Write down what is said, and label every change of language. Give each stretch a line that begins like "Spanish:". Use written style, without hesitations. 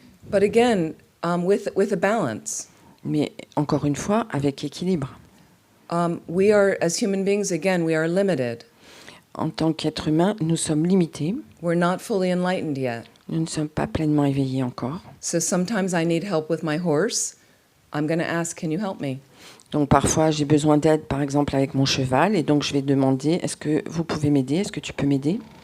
English: But again, with a balance.
French: Mais encore une fois, avec équilibre.
English: We are, as human beings, again, we are limited.
French: En tant qu'être humain, nous sommes limités.
English: We're not fully enlightened yet.
French: Nous ne sommes pas pleinement éveillés encore.
English: So sometimes I need help with my horse. I'm going to ask, can you help me?
French: Donc parfois, j'ai besoin d'aide, par exemple, avec mon cheval. Et donc, je vais demander, est-ce que vous pouvez m'aider? Est-ce que tu peux m'aider?